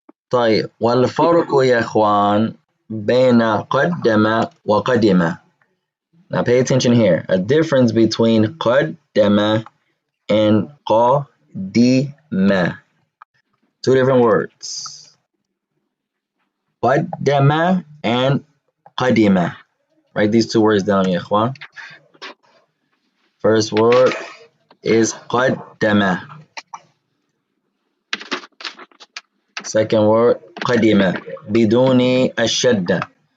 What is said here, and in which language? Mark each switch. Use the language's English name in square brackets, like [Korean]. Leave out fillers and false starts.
[Arabic] طيب والفرق يا إخوان بين قدم وقدم. [English] Now pay attention here. A difference between قدم and قدم. Two different words. قدم and قدم. Write these two words down [Arabic] يا إخوان. [English] First word is قدم. Second word [Arabic] قدم بدون الشدة.